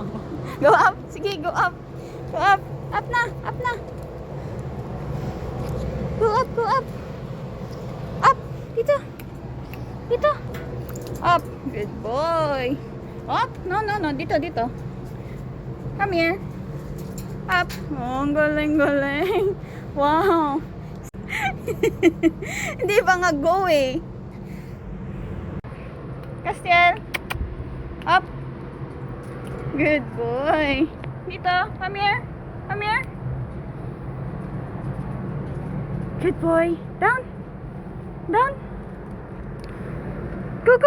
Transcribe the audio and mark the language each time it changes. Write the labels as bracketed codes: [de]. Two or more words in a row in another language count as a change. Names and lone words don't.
[en] Go up. Sige, go up. Go up. Up na. Up na. Go up, go up. Up. [tl] Dito. Dito. [en] Up. Good boy. Up. No, no, no. [tl] Dito, dito. [en] Come here. Up. [tl] Oh, galing, galing. Wow. Hindi ba nga go eh. [en] Castiel. Up. Good boy. Dito. Come here. Come here. Good boy. Down. Down. Go, go.